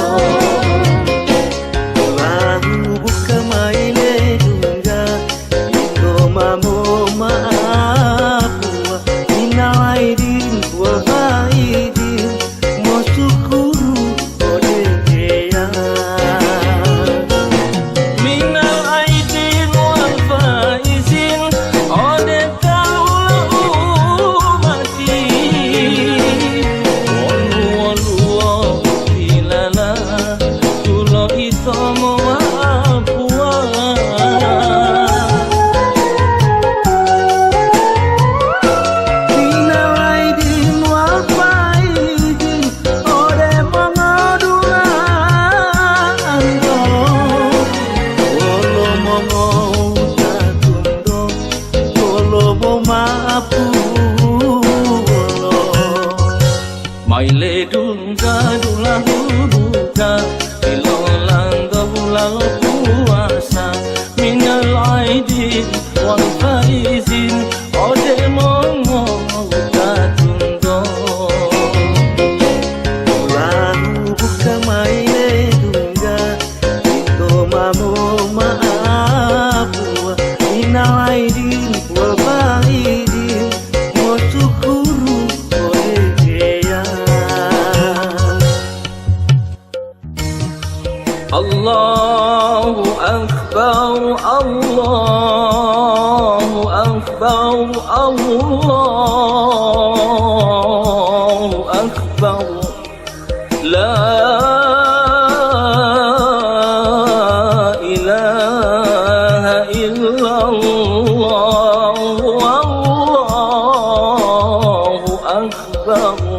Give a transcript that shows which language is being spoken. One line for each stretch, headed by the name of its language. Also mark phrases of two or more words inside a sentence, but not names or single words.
Gorontalo: Dulahu buka maile dunga Ito mamo maapua
Arabic: من العائدين والفائزين
Gorontalo: Masukuru ode ya
Arabic: من العائدين والفائزين
Gorontalo: ode kaulahu mati Wolu ilala tulo ito mo apua
Arabic: من العائدين والفائزين
Gorontalo: ode mengadulan do Wolo mongo tatundo Wolo mo maapu wolo Maile dunga dulahu buka Ilolang dolang puasa
Arabic: من العائدين والفائزين
Gorontalo: Ode mongo tatundo Dulahu buka maile dunga Ito mamo maapua
Arabic: من العائدين والفائزين
Gorontalo: Masukuru ode ya
Arabic: الله أكبر الله أكبر الله أكبر لا إله إلا الله الله أكبر